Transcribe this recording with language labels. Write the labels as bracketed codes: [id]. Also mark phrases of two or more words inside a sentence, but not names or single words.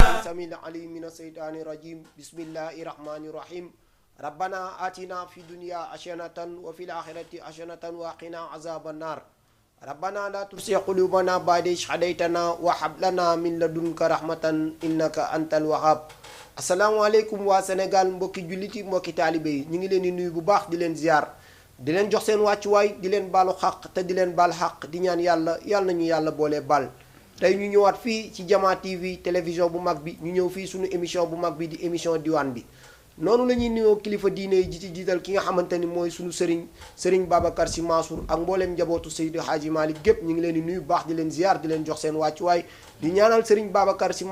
[ar] سميع العليم من الشيطان الرجيم بسم الله الرحمن الرحيم ربنا آتنا في الدنيا حسنة وفي الآخرة حسنة وقنا عذاب النار ربنا لا تزغ قلوبنا بعد إذ هديتنا وهب لنا من لدنك رحمة إنك أنت الوهاب [wo] asalaamaaleykum waa Sénégal mbokki julliti mbokki taalibe yi ñu ngi leen di nuyu bu baax di leen ziar di leen jox seen wàccuwaay di leen baalu xaq te di leen baal xaq di ñaan yàlla nañu yàlla boole baal tey ñu ñëwaat fii ci Jama TV télévision bu mag bi ñu ñëw fii suñu émission bu mag bi di émission diwaan bi noonu la ñuy nuyoo kilifa diine yi ji ci jiital ki nga xamante ni mooy suñu sëriñ Babacar Sy Mansour ak mbooleem njabootu Seydi Hadji Malick gépp ñu ngi leen di nuyu baax di leen ziar di leen jox seen wàccuwaay di ñaanal sëriñ Babacar Sy